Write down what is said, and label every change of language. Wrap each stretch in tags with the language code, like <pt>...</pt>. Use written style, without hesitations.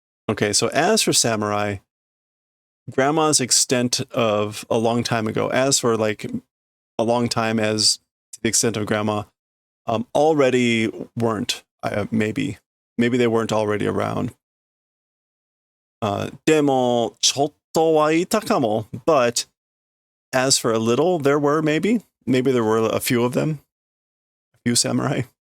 <en>Okay, so as for samurai, grandma's extent of a long time ago, as for like a long time as to the extent of grandma, already weren't, maybe they weren't already around.</en> <ja>でも、ちょっとはいたかも.</ja> <en>But as for a little, there were maybe there were a few of them, a few samurai.</en>